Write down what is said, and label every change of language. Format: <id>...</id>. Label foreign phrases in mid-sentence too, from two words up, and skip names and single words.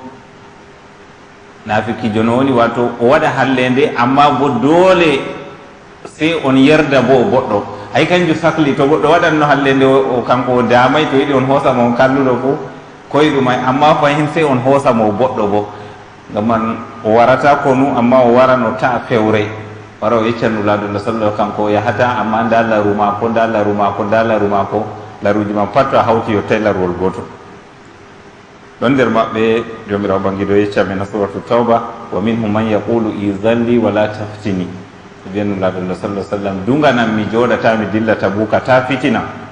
<ff>nafikijo no woni wato o waɗa hallende amma bo doole sey on yerda bo o goɗɗo hay kanjum sahli to goɗɗo waɗanno hallende o kanko o damay to yiɗi on hoosamo on kalluɗo fo koyeɗumay amma fayin sey on hoosamo o goɗɗo bo ngam man o warata konu amma o warano ta fewre wara o yecca nulaɗo Allah sallah kanko o yahata amma nda laru mako nda laru mako nda laru mako laruji man pat to a hawti yottay larwol goto ɗon nder maɓɓe jomirawo bangiɗo yecca men suratu tawba</ff> <ar>ومنهم من يقول ائذن لي ولا تفتني</ar> <ff>ɓe nulaɗo Allah sallah sallam dunganan mi joɗata mi dilla tabuka ta fitina</ff>